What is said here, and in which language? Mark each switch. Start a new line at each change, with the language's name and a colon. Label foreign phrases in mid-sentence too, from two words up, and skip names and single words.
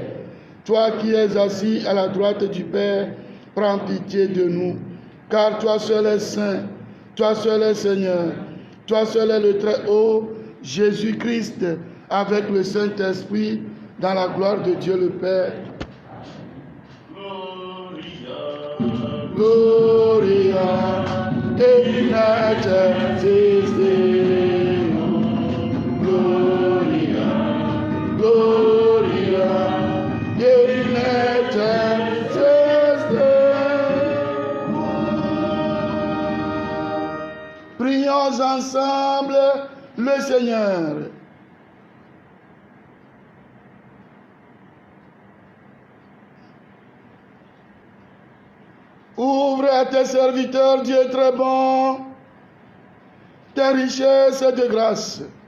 French: Toi qui es assis à la droite du Père, prends pitié de nous. Car toi seul es saint, toi seul es Seigneur, toi seul es le Très-Haut, Jésus-Christ, avec le Saint-Esprit, dans la gloire de Dieu le Père.
Latin: Gloria, in excelsis Deo. Gloria, Gloria, in excelsis Deo.
French: Prions ensemble le Seigneur. Ouvre à tes serviteurs, Dieu très bon, tes richesses de grâce.